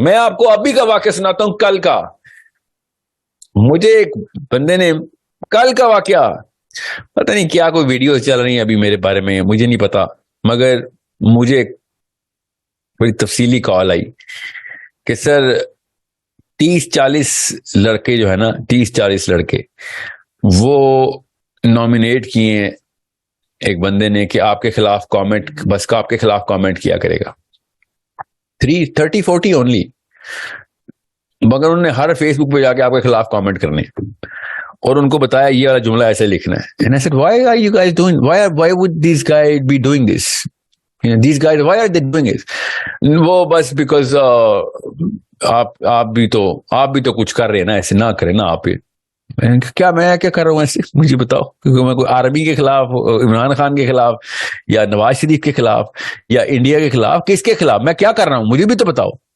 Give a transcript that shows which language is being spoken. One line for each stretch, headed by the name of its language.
Urdu: میں آپ کو ابھی کا واقعہ سناتا ہوں, کل کا. مجھے ایک بندے نے کل کا واقعہ, پتہ نہیں کیا کوئی ویڈیوز چل رہی ہیں ابھی میرے بارے میں, مجھے نہیں پتا, مگر مجھے بڑی تفصیلی کال آئی کہ سر 30-40 لڑکے جو ہے نا, 30-40 لڑکے وہ نامینیٹ کیے ہیں ایک بندے نے کہ آپ کے خلاف کامنٹ, بس کا آپ کے خلاف کامنٹ کیا کرے گا. 30-40 اونلی, مگر انہوں نے ہر فیس بک پہ جا کے آپ کے خلاف کامنٹ کرنے اور ان کو بتایا یہ والا جملہ ایسے لکھنا ہے.
English: And I said, why are you guys doing, why would these guys be doing this? These guys, why are they doing it?
Urdu: وہ بس بیکاز آپ بھی تو کچھ کر رہے ہیں نا, ایسے نہ کریں نا آپ. کیا میں کیا کر رہا ہوں ایسے, مجھے بتاؤ. کیونکہ میں کوئی آرمی کے خلاف, عمران خان کے خلاف, یا نواز شریف کے خلاف, یا انڈیا کے خلاف, کس کے خلاف میں کیا کر رہا ہوں مجھے بھی تو بتاؤ.